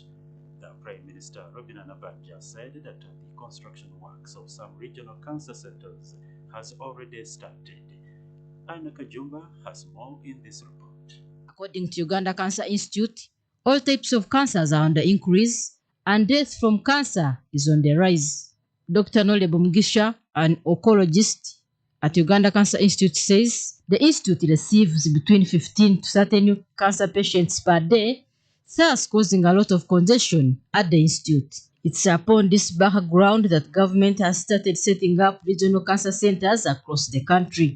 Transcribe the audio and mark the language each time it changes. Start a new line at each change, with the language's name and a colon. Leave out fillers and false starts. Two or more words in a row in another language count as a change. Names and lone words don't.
English: The Prime Minister Robin Nabbanja said that the construction works of some regional cancer centers has already started. Anna Kajumba has more in this report. According to Uganda Cancer Institute, all types of cancers are on the increase and death from cancer is on the rise. Dr. Nolebo Mugisha, an oncologist at Uganda Cancer Institute, says the institute receives between 15 to 30 new cancer patients per day, thus causing a lot of congestion at the institute. It's upon this background that government has started setting up regional cancer centers across the country.